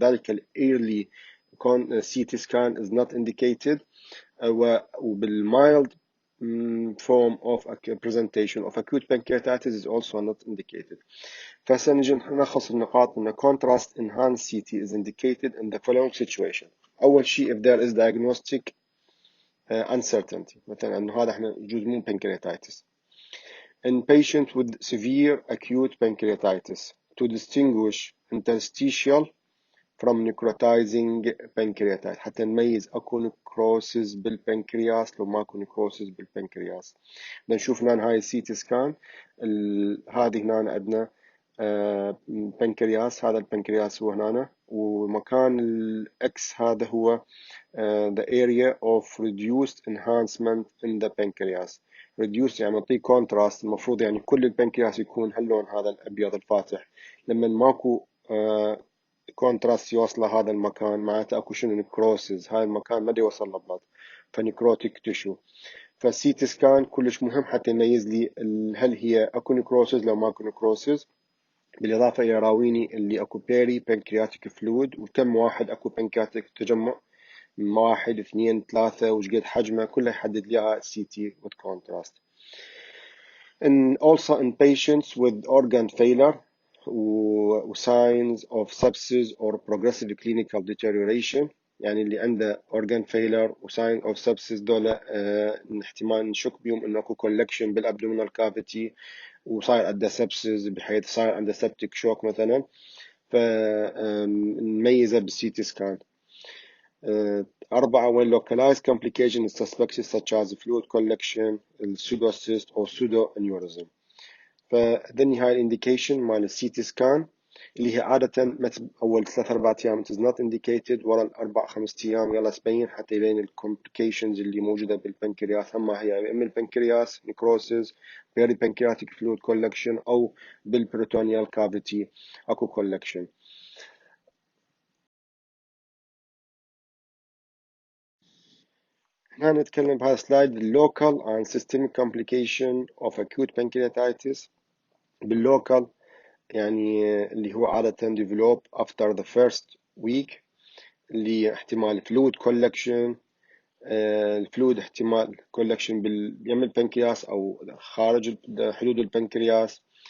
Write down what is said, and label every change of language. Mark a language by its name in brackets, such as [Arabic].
[Arabic] لذلك الايرلي [English] CT scan is not indicated، وبالmild form of a presentation of acute pancreatitis is also not indicated. [Arabic] فسنجي نلخص النقاط ان [English] contrast enhanced CT is indicated in the following situation. [Arabic] اول شيء [English] if there is diagnostic uncertainty، [Arabic] مثلا انه هذا احنا يجوز مو pancreatitis. [English] In patients with severe acute pancreatitis to distinguish interstitial from necrotizing pancreatitis، [Arabic] حتى نميز اكو نكروسز بالبنكرياس لو ماكو نكروسز بالبنكرياس. بدنا نشوف هنا هاي السي تي سكان، هذه هنا عندنا بنكرياس، هذا البنكرياس هو هنا، ومكان الاكس هذا هو [English] the area of reduced enhancement in the pancreas. [Arabic] reduced يعني نعطيه contrast، المفروض يعني كل البنكرياس يكون هاللون هذا الابيض الفاتح، لما ماكو كونتراست يوصل هذا المكان معناته اكو شنو نكروسز، هاي المكان ما دي يوصل له بلاد فنكروتيك تشو. فالسي تي سكان كلش مهم حتى يميز لي هل هي اكو نكروسز لو ماكو نكروسز، بالاضافه الى يراويني اللي اكو بيري بانكرياتيك فلويد وكم واحد اكو بانكرياتيك تجمع، من واحد اثنين ثلاثة، وش قد حجمه، كله يحدد لي السي تي [English] with contrast. And also in patients with organ failure signs of sepsis or progressive clinical deterioration، [Arabic] يعني اللي عنده [English] organ failure sign of sepsis [Arabic] دول احتمال نشك بيهم انه اكو collection بالابdominal cavity وصاير عنده sepsis بحيث صاير عنده septic shock مثلا، فنميزه بالسي تي سكان. [English] أربعة when localized complication is suspected such as fluid collection, pseudocyst or pseudoaneurysm. [Arabic] فذني هاي الانديكيشن مال السي تي سكان اللي هي عادة أول 3-4 أيام [English] is not indicated، [Arabic] ورا الأربع 5 أيام يلا تبين حتى يبين الكومبليكيشنز اللي موجودة بالبنكرياس، أما هي إما البنكرياس نيكروسيس، بيري بنكرياتيك فلويد كولكشن، أو بالبريتونيال كافيتي أكو كولكشن. هنا نتكلم بهذا السلايد [English] local and systemic complication of acute pancreatitis. [Arabic] باللوكال يعني اللي هو عادة [English] develop after the first week، [Arabic] اللي احتمال [English] fluid collection، [Arabic] الفلويد احتمال collection يم البنكرياس أو خارج حدود البنكرياس،